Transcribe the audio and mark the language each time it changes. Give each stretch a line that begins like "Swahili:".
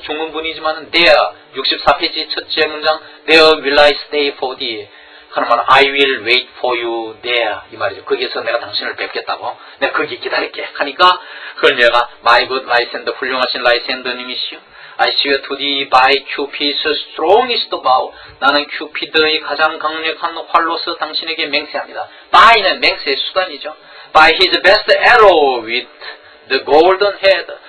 Korean: 중문분이지만은
English: there,
Korean: 64페이지 첫째 문장
English: there will I stay for thee.
Korean: 하는 말은
English: I will wait for you there.
Korean: 이 말이죠. 거기서 내가 당신을 뵙겠다고. 내가 거기 기다릴게. 하니까 그걸 내가
English: my good
Korean: 라이센더, 훌륭하신 라이센더님이시오.
English: I swear to thee by Cupid's strongest bow.
Korean: 나는 큐피드의 가장 강력한 활로서 당신에게 맹세합니다. by는 맹세의 수단이죠.
English: By his best arrow with the golden head.